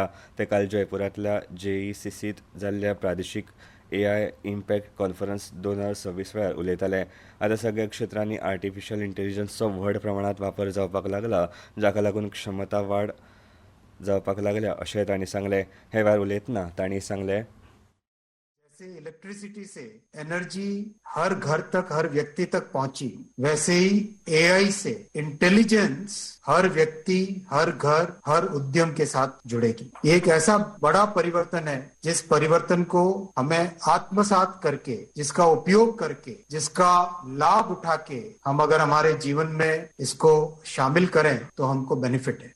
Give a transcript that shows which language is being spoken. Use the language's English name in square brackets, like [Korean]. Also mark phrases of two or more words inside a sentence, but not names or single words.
[Konkani] ते काल जयपुरांतल्या JECCत जाल्ल्या प्रादेशीक AI इम्पॅक्ट कॉन्फरन्स 2026 वेळार उलयताले. आतां सगळ्या क्षेत्रांनी आर्टिफिशियल इंटेलिजन्सचो व्हड प्रमाणांत वापर जावपाक लागला, जाका लागून क्षमता वाड जावपाक लागल्या अशें तांणी सांगलें. हे वेळार उलयतना तांणी सांगलें. [Hindi] जैसे इलेक्ट्रिसिटी से एनर्जी हर घर तक, हर व्यक्ति तक पहुंची, वैसे ही AI से इंटेलिजेंस हर व्यक्ति, हर घर, हर उद्यम के साथ जुड़ेगी. ये एक ऐसा बड़ा परिवर्तन है जिस परिवर्तन को हमें आत्मसात करके, जिसका उपयोग करके, जिसका लाभ उठा के हम अगर हमारे जीवन में इसको शामिल करें तो हमको बेनिफिट है.